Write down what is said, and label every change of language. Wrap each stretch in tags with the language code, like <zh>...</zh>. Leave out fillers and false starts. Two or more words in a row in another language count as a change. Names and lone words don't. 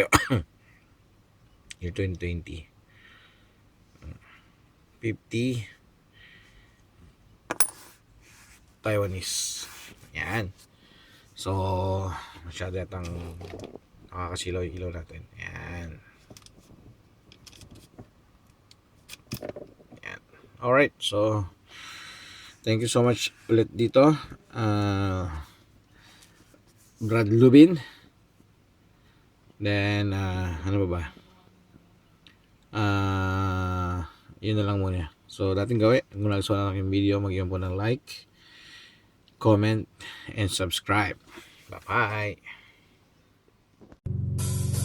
<en>Year 2020. 50 Taiwanese. Yan.</en> <tl>So, masyado yatang nakakasilaw yung ilaw natin. Yan.</tl> <en>Alright, so thank you so much</en> <tl>ulit dito.</tl> <en>Brad Lubin.</en> <tl>Then, ano ba? Yun na lang muna. So, dating gawin, kung nagustuhan ng aking video, mag-iwan po ng</tl> <en>like, comment, and subscribe. Bye-bye!</en>